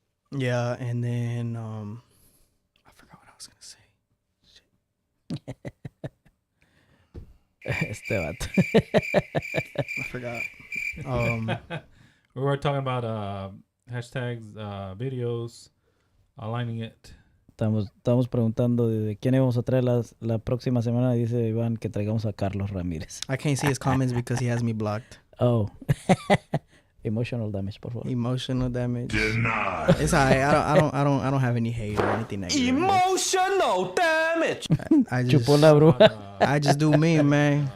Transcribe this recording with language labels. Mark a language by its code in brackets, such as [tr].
[en] Yeah, and then I forgot what I was gonna say. I forgot. We were talking about hashtags, videos, aligning it. [es] Estamos preguntando de quién íbamos a traer la próxima semana. Dice Iván que traigamos a Carlos Ramírez. [en] I can't see his comments because he has me blocked. Oh. Emotional damage, [es] por favor. [en] Emotional damage. It's alright. I don't have any hate or anything negative. Emotional damage. I just [es] Chupola, bro. [en] I just do me, man.